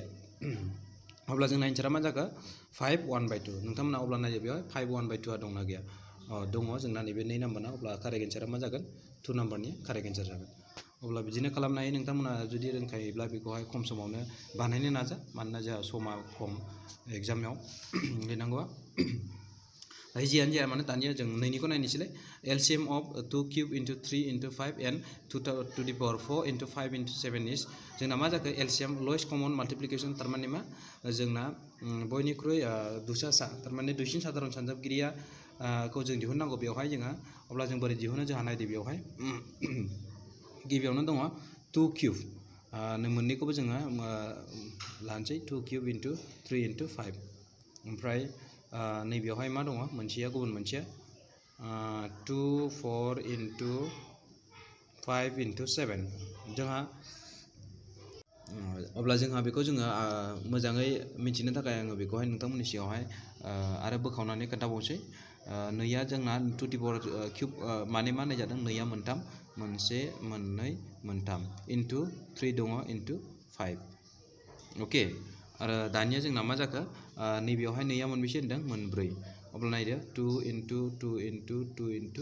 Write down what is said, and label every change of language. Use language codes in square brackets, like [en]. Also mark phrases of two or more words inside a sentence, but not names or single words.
[brx] अब्ला जोंना एन्सारा मा जाखो 5/1/2 नोंथांमोना अब्ला नायदो बेवहाय 5/1/2 दंना गैया दङ जोंना नैबे 2 नाम्बारना अब्ला कारेक्ट एन्सारा मा जागोन 2 नाम्बारनि [en] correct answer [brx] जागोन अब्ला बिदिनो खालामनो हायो नोंथांमोना जुदि रोंखायोब्ला बेखौहाय खम समावनो बानायनो नाजा मानोना जोंहा समा खम एग्जामाव लिरनांगौआ जियानो जाया मानो दानिया जों 2निखौ नायनोसैलाय [en] LCM of 2 cube into 3 into 5 and 2 to the power 4 into 5 into 7 is जोंना [brx] मा जाखो [en] LCM lowest common multiplication [brx] थारमाने मा जोंना बयनिख्रुइ दुसासा थारमाने दुइसिन साधारन सानजाबगिरिया खौ जों दिहुननांगौ बेवहाय जोंहा अब्ला जों बोरै दिहुनो जोंहा नायदो बेवहाय गिबियावनो दङ 2 क्यूब मोननैखौबो जोङो लानोसै [en] 2 cube into 3 into 5 [brx] ओमफ्राय नैबेयावहाय मा दङ मोनसेया गुबुन मोनसेया [en] 2 4 into 5 into 7 [brx] जोंहा अब्ला जोंहा बेखौ जोङो मोजाङै मिथिनो थाखाय आङो बेखौहाय नोंथांमोननि सिगाङावहाय आरो बोखावनानै खोन्थाबावसै नैया जोंना [en] 2 to the power cube [brx] माने मा होननाय जादों नैया मोनथाम मोनसे मोननै मोनथाम इनटू 3 दङ इनटू 5 ओके आरो दानिया जोंना मा जाखो नैबेयावहाय नैया मोनबेसे होनदों मोनब्रै अब्ला नायदो [en] 2 into 2 into 2 into